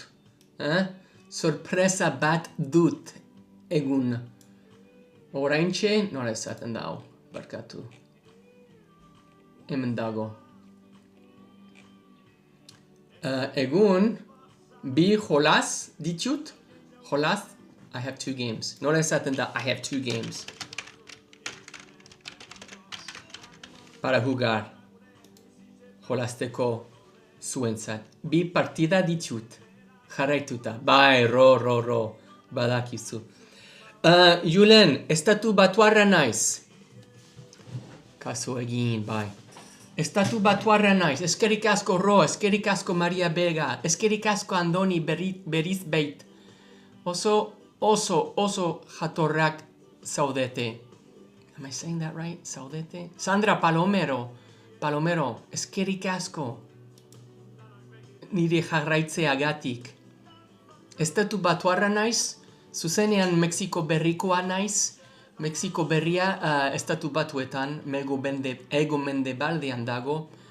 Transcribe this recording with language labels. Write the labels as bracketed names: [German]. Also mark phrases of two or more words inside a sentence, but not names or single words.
[Basque] Sorpresa bat dut egun. Oraintxe, nola esaten dau, barkatu. Hemen dago. Egun, bi jolas ditut. Jolas, [English] I have 2 games. [Basque] Nola esaten da, [English] I have 2 games. [Spanish] Para jugar. [Basque] Jolasteko zuentzat. Bi partida ditut. Jarraituta. Bai, ro. Badakizu. Julen, estatu batuarra naiz. Kaso egin, bai. Estatu batuarra naiz. Eskerrik asko ro, eskerrik asko Maria Bega, eskerrik asko Andoni beriz beit. Oso jatorrak zaudete. [English] Am I saying that right? [Basque] Zaudete? Sandra Palomero, eskerrik asko. Nire jarraitzeagatik. Estatu batuarra naiz. Zuzenean Mexiko berrikoa naiz. Mexiko berria estatu batuetan, ego mendebaldean dago.